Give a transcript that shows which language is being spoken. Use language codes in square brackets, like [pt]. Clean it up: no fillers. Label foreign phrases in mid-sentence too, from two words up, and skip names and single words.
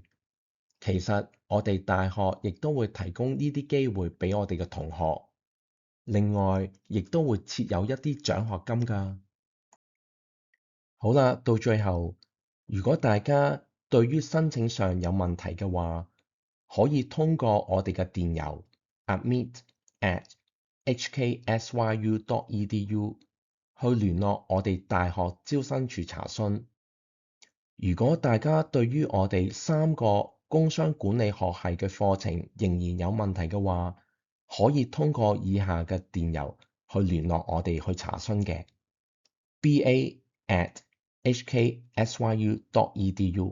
[yue] 其實我哋大學亦都會提供呢啲機會俾我哋嘅同學。另外，亦都會設有一啲獎學金㗎。好啦，到最後，如果大家對於申請上有問題嘅話，可以通過我哋嘅電郵 admit@hksyu.edu 去聯絡我哋大學招生處查詢。如果大家對於我哋3個工商管理學系嘅課程仍然有問題嘅話，可以通過以下嘅電郵去聯絡我哋去查詢嘅 ba@hksyu.edu。